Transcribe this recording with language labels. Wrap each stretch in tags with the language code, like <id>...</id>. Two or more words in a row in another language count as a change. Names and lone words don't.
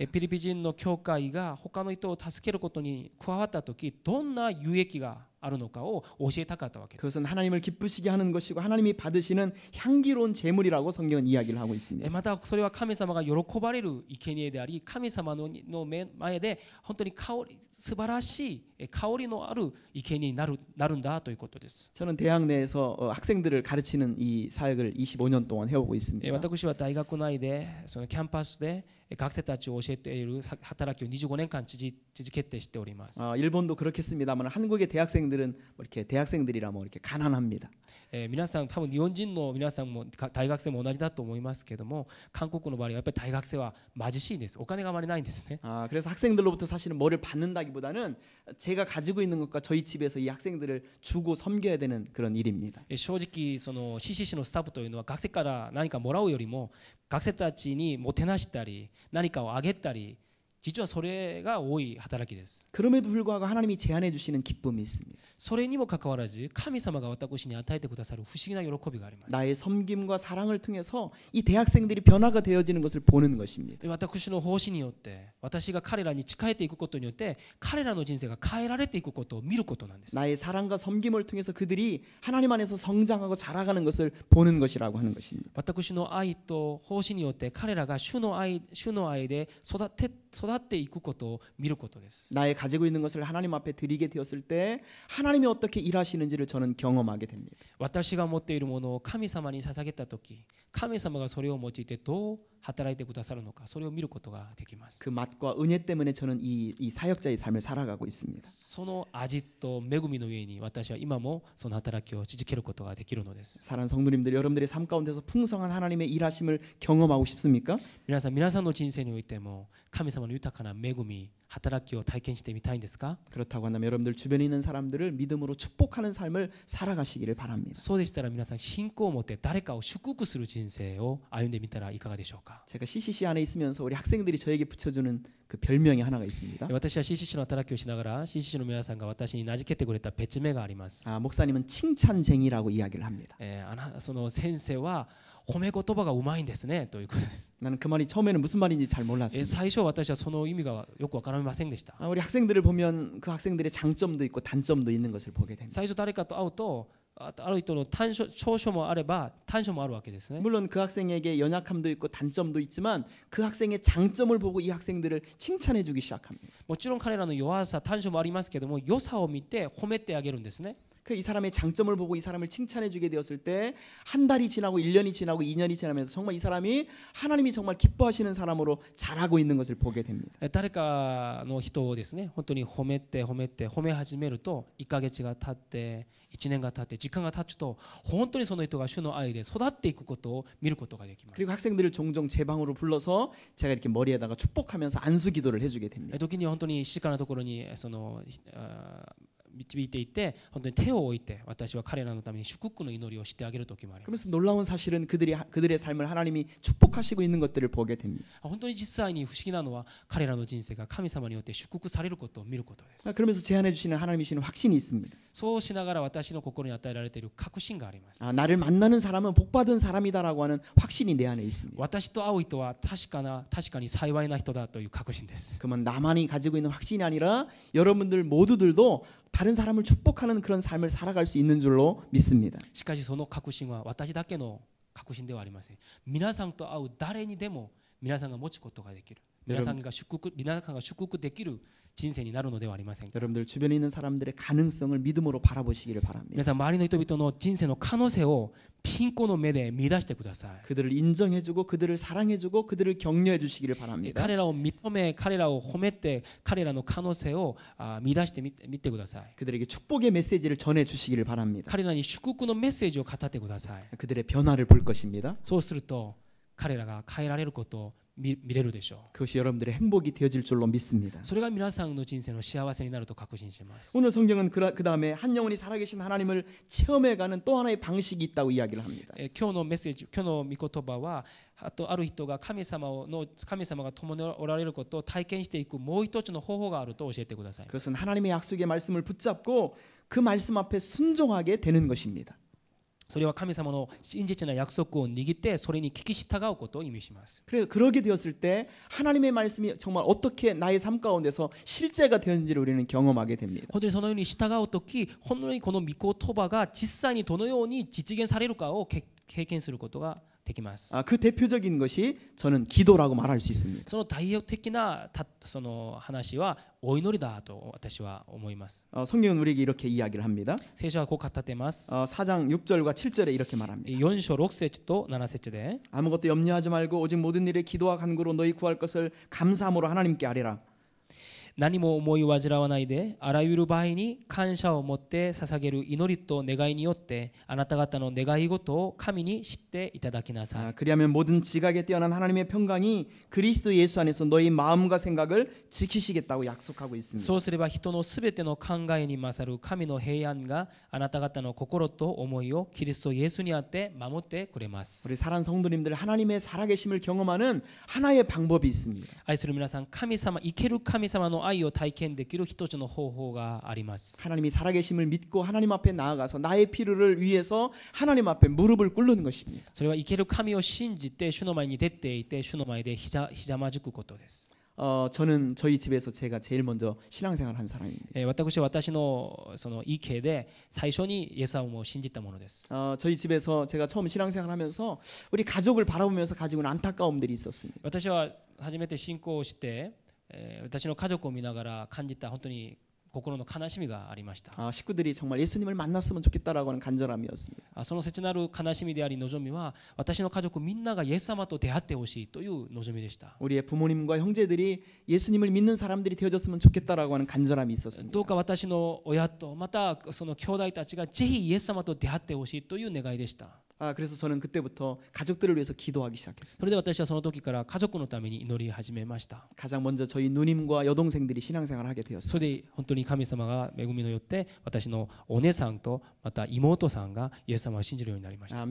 <ja>ピリピ人の教会が他の人を助けることに加わった時、どんな有益があるのかを教えたかったわけです。</ja> <ko>그것은 하나님을 기쁘시게 하는 것이고 하나님이 받으시는 향기로운 제물이라고 성경은 이야기를 하고 있습니다.</ko> <ja>またそれは神様が喜ばれる生贄であり、神様の前で本当に素晴らしい香りのある生贄になるんだということです。</ja> <ko>저는 대학 내에서 학생들을 가르치는 이 사역을 25년 동안 해오고 있습니다.</ko> <ja>私は大学内でそのキャンパスで学生たちを教えている働きを25年間続けてしております。</ja> <ko>일본도 그렇겠습니다만 한국의 대학생들은 뭐 이렇게 대학생들이라 뭐 이렇게 가난합니다.</ko> <ja>皆さん多分日本人の皆さんも大学生も同じだと思いますけども、韓国の場合はやっぱり大学生は貧しいんです。お金があまりないんですね。</ja> <ko>그래서 학생들로부터 사실은 뭐를 받는다기보다는 제가 가지고 있는 것과 저희 집에서 이 학생들을 주고 섬겨야 되는 그런 일입니다.</ko> <ja>正直その CCC のスタッフというのは学生から何かもらうよりも学生たちにもてなしたり何かをあげたり、実はそれが多い働きです。</ja> <ko>그럼에도 불구하고 하나님이 제안해 주시는 기쁨이 있습니다.</ko> <ja>それにもかかわらず神様が私に与えてくださる不思議な喜びがあります。</ja> <ko>나의 섬김과 사랑을 통해서 이 대학생들이 변화가 되어지는 것을 보는 것입니다.</ko> <ja>私の奉仕によって私が彼らに仕えていくことによって彼らの人生が変えられていくことを見ることなんです。</ja> <ko>나의 사랑과 섬김을 통해서 그들이 하나님 안에서 성장하고 자라가는 것을 보는 것이라고 하는 것입니다.</ko> <ja>私の愛と奉仕によって彼らが主の愛で育っていくことを見ることです。</ja> <ko>나의 가지고 있는 것을 하나님 앞에 드리게 되었을 때 하나님이 어떻게 일하시는지를 저는 경험하게 됩니다.</ko> <ja>私が持っているものを神様に捧げたとき、神様がそれを用いてどう働いてくださるのか、それを見ることができます。</ja> <ko>그 맛과 은혜 때문에 저는 이 사역자의 삶을 살아가고 있습니다.</ko> <ja>その味と恵みの上に私は今もその働きを続けることができるのです。</ja> <ko>사랑하는 성도님들, 여러분들의 삶 가운데서 풍성한 하나님의 일하심을 경험하고 싶습니까?</ko> <ja>皆さんの人生においても神様の豊かな恵み、働きを体験してみたいんですか？</ja> <ko>그렇다고 한다면 여러분들 주변에 있는 사람들을 믿음으로 축복하는 삶을 살아가시기를 바랍니다.</ko> <ja>そうでしたら皆さん信仰を持って誰かを祝福する人生を歩んでみたらいかがでしょうか？</ja> <ko>제가 CCC 안에 있으면서 우리 학생들이 저에게 붙여주는 그 별명이 하나가 있습니다.</ko> <ja>私は CCC の働きをしながら CCC の皆さんが私に名付けてくれた別名があります。</ja> <ko>목사님은 칭찬쟁이라고 이야기를 합니다.</ko> <ja>その先生は褒め言葉がうまいんですねということです。</ja> <ko>나는 그 말이 처음에는 무슨 말인지 잘 몰랐습니다.</ko> <ja>最初私はその意味がよくわかりませんでした。</ja> <ko>우리 학생들을 보면 그 학생들의 장점도 있고 단점도 있는 것을 보게 됩니다.</ko> <ja>最初誰かと会うとある人の長所もあれば短所もあるわけですね。</ja> <ko>물론 그 학생에게 연약함도 있고 단점도 있지만 그 학생의 장점을 보고 이 학생들을 칭찬해 주기 시작합니다.</ko> <ja>もちろん彼らの弱さ短所もありますけども良さを見て褒めてあげるんですね。</ja> <ko>이 사람의 장점을 보고 이 사람을 칭찬해 주게 되었을 때 한 달이 지나고 1년이 지나고 2년이 지나면서 정말 이 사람이 하나님이 정말 기뻐하시는 사람으로 자라고 있는 것을 보게 됩니다.</ko> <ja>誰かの人をですね本当に褒め始めると1ヶ月が経って1年が経って時間が経つと本当にその人が主の愛で育っていくことを見ることができます。</ja> <ko>그리고 학생들을 종종 제 방으로 불러서 제가 이렇게 머리에다가 축복하면서 안수 기도를 해주게 됩니다.</ko> <ja>時には本当に静かなところにその導いていて本当に手を置いて私は彼らのために祝福の祈りをしてあげる時もあります。</ja> <ko>그러면서 놀라운 사실은 그들의 삶을 하나님이 축복하시고 있는 것들을 보게 됩니다.</ko> <ja>本当に実際に不思議なのは彼らの人生が神様によって祝福されることを見ることです。</ja> <ko>그러면서 제안해 주시는 하나님이 주시는 확신이 있습니다.</ko> <ja>そうしながら私の心に与えられている確信があります。</ja> <ko>나를 만나는 사람은 복받은 사람이다라고 하는 확신이 내 안에 있습니다.</ko> <ja>私と会う人は確かに幸いな人だという確信です。</ja> <ko>그러면 나만이 가지고 있는 확신이 아니라 여러분들 모두들도 다른 사람을 축복하는 그런 삶을 살아갈 수 있는 줄로 믿습니다.</ko> <ja>しかしその確信は私だけの確信ではありません。皆さんと会う誰にでも皆さんが持つことができる。皆さんが祝福できる人生になるのではありませんか。</ja> <ko>여러분들 주변에 있는 사람들의 가능성을 믿음으로 바라보시기를 바랍니다.</ko> <ja>皆さん周りの人々の人生の可能性を信仰の目で見出してください。</ja> <ko>그들을 인정해주고 그들을 사랑해주고 그들을 격려해주시기를 바랍니다.</ko> <ja>彼らを認め、彼らを褒めて、彼らの可能性を見出してみてください。</ja> <ko>그들에게 축복의 메시지를 전해주시기를 바랍니다.</ko> <ja>彼らに祝福のメッセージを語ってください。</ja> <ko>그들의 변화를 볼 것입니다.</ko> <ja>そうすると彼らが変えられることを見れるでしょう。</ja> <ko>그것이 여러분들의 행복이 되어질 줄로 믿습니다.</ko> <ja>それが皆さんの人生の幸せになると確信します。</ja> <ko>오늘 성경은 그 다음에 한 영혼이 살아계신 하나님을 체험해가는 또 하나의 방식이 있다고 이야기를 합니다.</ko> <ja>今日のメッセージ、今日の御言葉はある人が神様が共におられることを体験していくもう一つの方法があると教えてください。</ja> <ko>그것은 하나님의 약속의 말씀을 붙잡고 그 말씀 앞에 순종하게 되는 것입니다.</ko> <ja>それは神様の真実な約束を握ってそれに聞き従うことを意味します。</ja> <ko>그러게 되었을 때 하나님의 말씀이 정말 어떻게 나의 삶 가운데서 실제가 되었는지를 우리는 경험하게 됩니다.</ko> <ja>本当にそのように従うとき、本当にこの御言葉が実際にどのように実現されるかを経験することができます。</ja> <ko>그 대표적인 것이 저는 기도라고 말할 수 있습니다.</ko> <ja>その代表的なその話はお祈りだと私は思います。</ja> <ko>성경은 우리에게 이렇게 이야기를 합니다.</ko> <ja>聖書はこう語っています。</ja> <ko>4장 6절과 7절에 이렇게 말합니다.</ko> <ja>4 章6節と7節で</ja> <ko>아무것도 염려하지 말고 오직 모든 일에 기도와 간구로 너희 구할 것을 감사함으로 하나님께 아뢰라.</ko> <ja>何も思い煩わないであらゆる場合に感謝を持って捧げる祈りと願いによってあなた方の願い事を神に知っていただきなさい。</ja> <ko>그리하면 모든 지각에 뛰어난 하나님의 평강이 그리스도 예수 안에서 너희 마음과 생각을 지키시겠다고 약속하고 있습니다.</ko> <ja>そうすれば人のすべての考えに勝る神の平安があなた方の心と思いをキリストイエスにあって守ってくれます。</ja> <ko>우리 사랑하는 성도님들 하나님의 살아계심을 경험하는 하나의 방법이 있습니다.</ko> <ja>愛する皆さん、神様、生ける神様の愛を体験できる一つの方法があります。</ja> <ko>하나님이 살아계심을 믿고 하나님 앞에 나아가서 나의 필요를 위해서 하나님 앞에 무릎을 꿇는 것입니다.</ko> <ja>それは生ける神を信じて主の前に出ていて主の前でひざまずくことです。</ja> <ko>저는 저희 집에서 제가 제일 먼저 신앙생활 한 사람입니다.</ko> <ja>私は私のその家で最初にイエス様を信じたものです。</ja> <ko>저희 집에서 제가 처음 신앙생활하면서 우리 가족을 바라보면서 가지고 있는 안타까움들이 있었습니다.</ko> <ja>私は初めて信仰をして、私の家族を見ながら感じた本当に心の悲しみがありました。</ja> <ko>식구들이 정말 예수님을 만났으면 좋겠다라고 하는 간절함이었습니다.</ko> <ja>その切なる悲しみであり望みは私の家族みんながイエス様と出会ってほしいという望みでした。</ja> <ko>우리의 부모님과 형제들이 예수님을 믿는 사람들이 되어졌으면 좋겠다라고 하는 간절함이 있었습니다.</ko> <ja>どうか私の親とまたその兄弟たちがぜひイエス様と出会ってほしいという願いでした。</ja> <ko>그래서 저는 그때부터 가족들을 위해서 기도하기 시작했습니다.</ko> <ja>それで私はその時から家族のために祈り始めました。</ja> <ko>가장 먼저 저희 누님과 여동생들이 신앙생활을 하게 되었습니다.</ko> <ja>それで本当に神様が恵みのよって私のお姉さんとまた妹さんがイエス様を信じるようになりました。</ja>